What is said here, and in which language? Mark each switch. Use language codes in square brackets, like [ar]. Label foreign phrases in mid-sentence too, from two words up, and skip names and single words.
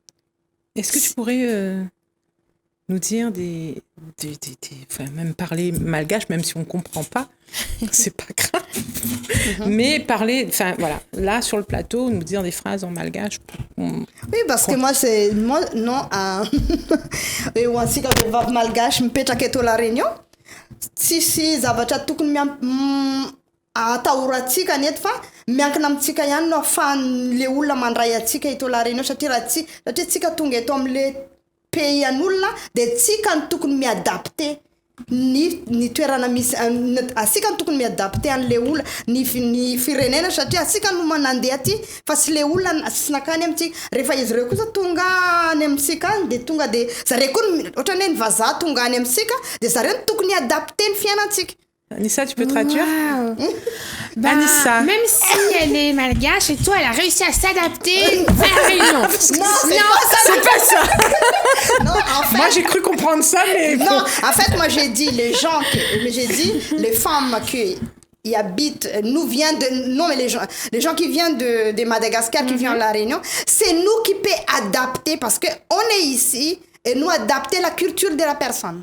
[fr] Est-ce que tu pourrais nous dire enfin, même parler malgache, même si on ne comprend pas, c'est pas grave. Mais parler, enfin voilà, là sur le plateau, nous dire des phrases en malgache. Oui, parce que moi, non, et aussi quand je vais malgache, je peux t'inquiéter la réunion. Si, [mg] zavatra tokony atahorantsika neto fa miankina amintsika ihany no ahafahan'le olona mandray atsika eto la réunion satria tsika tonga eto amin'le pays an'olona dia tsika no tokony miadapte ny toerana misy asika no tokony miadapte an'le olona ny firenena satria asika no manandeha aty fa sy le olona sy nakany amintsika rehefa izy ireo kosa tonga any amintsika any dia tonga dia zareo koa ohatrany hoe ny vazaha tonga any amintsika dia zareo no tokony adapte ny fiainantsika. [fr] Anissa, tu peux traduire? Wow. Bah, Anissa. même si elle est malgache et toi, elle a réussi à s'adapter à la Réunion. Non, C'est pas ça. Non, en fait, Moi, j'ai cru comprendre ça, mais... non, en fait, moi, j'ai dit, les femmes qui y habitent, non, mais les gens qui viennent de Madagascar, qui viennent à La Réunion, c'est nous qui peut adapter, parce qu'on est ici, et nous adapter la culture de la personne.